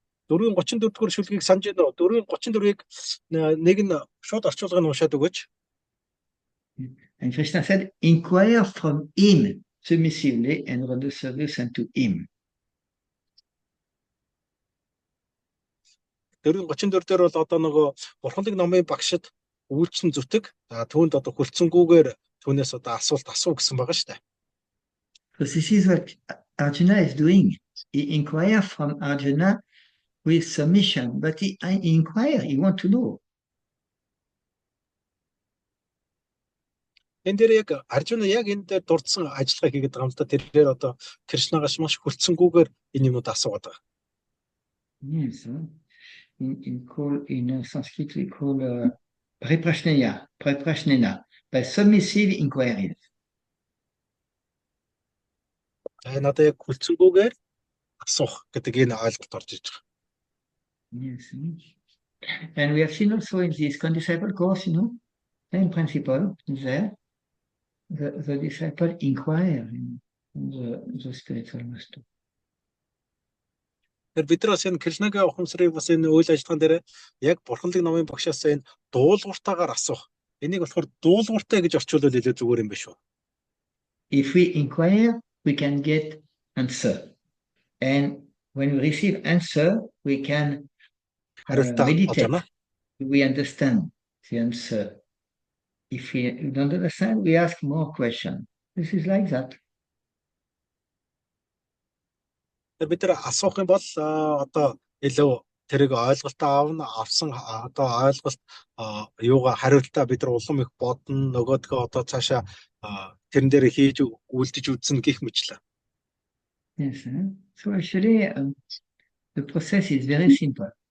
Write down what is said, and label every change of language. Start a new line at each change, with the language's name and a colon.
Mongolian: 434 дугаар шүлгийг санаж байна уу? 434-ийг нэг нь шууд орчуулгыг нь уншаад өгөөч.
English: And Krishna said, inquire from him submissively and render service unto him.
Mongolian: 434 дээр бол одоо нөгөө бурханлаг номын багшид үйлчлэн зүтг. За түүнд одоо хүлцэнгүүгээр түүнээс одоо асуулт асуу гэсэн байгаа шүү дээ.
English: So this is what Arjuna is doing. He inquire from Arjuna with submission, but he inquire, he want to know.
Mongolian: энэ дээр яг Аржуна яг энэ дээр дурдсан ажиллагаа хийгээд байгаа юм л да. Тэрээр одоо Кришнагаас маш хүлцэнгүйгээр энэ юмуд асуугаад байгаа.
English: Yes, in Sanskrit we call preprashnena, by submissive inquiries.
Mongolian: Энэ одоо яг хүлцэнгүйгээр асуух гэдэг энэ ойлголт орж иж байгаа.
English: Yes. And we have seen also in this condisciple course, same principle is there. The disciple inquire in the spiritual master.
Mongolian: Тэр бид нар бас энэ Кришнагийн ухамсарыг бас энэ үйл ажиллагаан дээр яг бурханлаг номын багшаас энэ дуулууртаагаар асуух. Энийг болохоор дуулууртай гэж орчуулвал илүү зүгээр юм биш үү?
English: If we inquire, we can get answer. And when we receive answer, we can
Mongolian: Хариултаа олж
English: meditate.
Mongolian: байна.
English: We understand the answer. If we don't understand, we ask more questions. This is like that.
Mongolian: Тэр бид нар асуух юм бол одоо илүү тэрийг ойлголтоо авсан одоо ойлголт юугаа хариултаа бид нар улам их бодно, нөгөөдгөө одоо цаашаа тэрэн дээр хийж үлдэж үзнэ гэх мэтлээ.
English: Yes. So actually, the process is very simple.